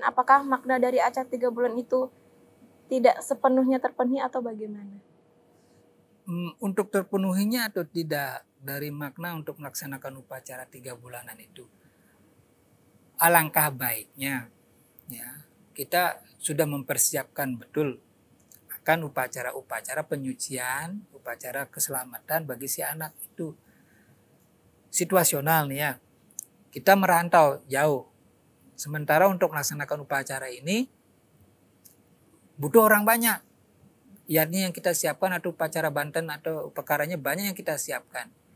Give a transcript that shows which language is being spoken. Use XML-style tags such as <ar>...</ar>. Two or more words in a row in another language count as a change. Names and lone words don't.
<id>Apakah makna dari acara 3 bulan itu tidak sepenuhnya terpenuhi atau bagaimana? Untuk terpenuhinya atau tidak dari makna untuk melaksanakan upacara 3 bulanan itu, alangkah baiknya ya kita sudah mempersiapkan betul akan upacara-upacara penyucian, upacara keselamatan bagi si anak itu. Situasional nih ya, kita merantau jauh. Sementara untuk melaksanakan upacara ini butuh orang banyak. Yakni yang kita siapkan atau upacara Banten atau perkaranya banyak yang kita siapkan.</id>